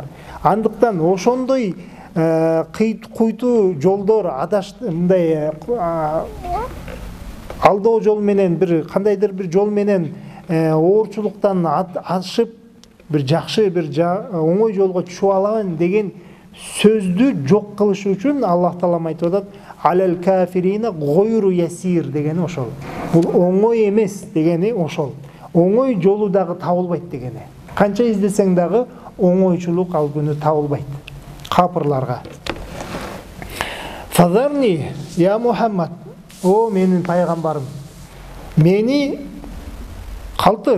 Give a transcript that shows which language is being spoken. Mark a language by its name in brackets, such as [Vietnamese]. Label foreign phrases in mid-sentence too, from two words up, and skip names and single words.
[Kyrgyz] Андыктан ошондой куйтуу жолдор, мындай алдоо жол менен, бир кандайдыр бир жол менен оорчулуктан ашып, бир жакшы, бир оңой жолго түшүп алам деген сөздү жок кылыш үчүн Аллах Таалам айтып атат: [Arabic] "على الكافرين غير يسير" [Kyrgyz] дегени ошол. Бул оңой эмес дегени ошол. Оңой жолу дагы табылбайт дегени. Канча издесең дагы оңойчулук ал күнү табылбайт капырларга. [Arabic] فذرني يا محمد, [Kyrgyz] о менин пайгамбарым, мени калтыр.